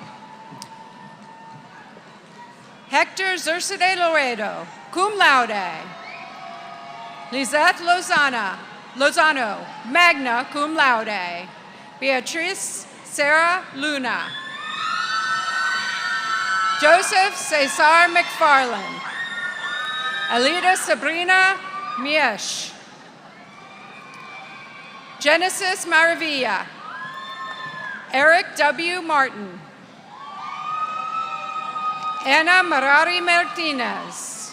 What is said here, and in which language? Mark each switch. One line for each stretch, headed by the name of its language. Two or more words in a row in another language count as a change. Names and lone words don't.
English: Hector Zercide Loredo,
Latin: cum laude.
English: Lizette Lozano,
Latin: magna cum laude.
English: Beatrice Sarah Luna. Joseph Cesar McFarland. Alida Sabrina Miesh. Genesis Maravilla. Eric W. Martin. Ana Marari Martinez.